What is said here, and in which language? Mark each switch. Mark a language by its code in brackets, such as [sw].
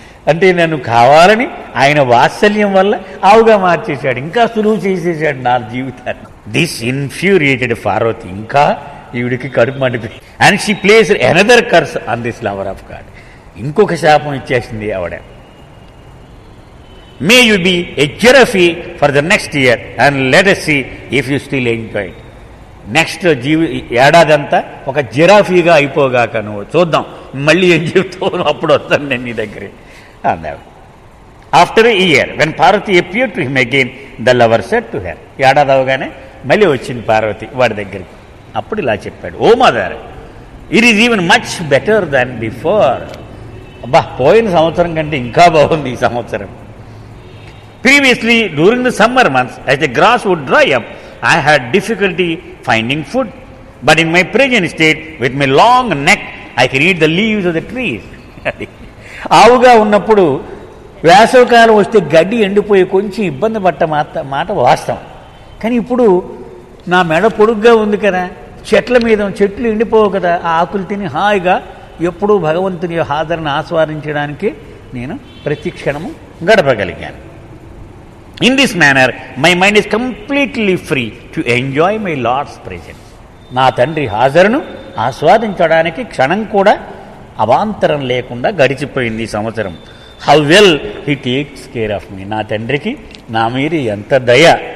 [te] అంటే నన్ను కావాలని ఆయన వాత్సల్యం వల్ల ఆవుగా మార్చేశాడు, ఇంకా సులువు చేసేసాడు నా జీవితాన్ని. [en] This infuriated Parvati. [te] ఇంకా ఈవిడికి కడుపు మండిపోయి, [en] And she places another curse on this lover of God. [te] ఇంకొక శాపం ఇచ్చేసింది ఆవిడ. [en] May you be a giraffe for the next year and let us see if you still enjoy it. [te] Next ఏడాదంతా ఒక జిరాఫీగా అయిపోగాక, నువ్వు చూద్దాం మళ్ళీ ఏం చెప్తావు, అప్పుడు వస్తాను నేను నీ దగ్గర అన్నాడు. [en] After a year when Parvati appeared to him again the lover said to her. [te] ఏడాది అవగానే మళ్ళీ వచ్చింది పార్వతి వాడి దగ్గరికి. అప్పుడు ఇలా చెప్పాడు, [en] O mother it is even much better than before. [te] అబ్బా, పోయిన సంవత్సరం కంటే ఇంకా బాగుంది ఈ సంవత్సరం. [en] Previously, during the summer months, as the grass would dry up, I had difficulty finding food. But in my present state, with my long neck, I can eat the leaves of the trees. [te] ఆవుగా ఉన్నప్పుడు వేసవికాలం వస్తే గడ్డి ఎండిపోయి కొంచెం ఇబ్బంది పడ్డ మాట వాస్తవం. కానీ ఇప్పుడు నా మెడ పొడుగ్గా ఉంది కదా, చెట్ల మీద చెట్లు ఎండిపోవు కదా, ఆ ఆకులు తిని హాయిగా ఎప్పుడూ భగవంతుని హాజరును ఆస్వాదించడానికి నేను ప్రతి క్షణము గడపగలిగాను. [en] In this manner, my mind is completely free to enjoy my Lord's presence. [te] నా తండ్రి హాజరును ఆస్వాదించడానికి క్షణం కూడా అవాంతరం లేకుండా గడిచిపోయింది ఈ సంవత్సరం. [en] How well he takes care of me. [te] నా తండ్రికి నా మీద ఎంత దయ.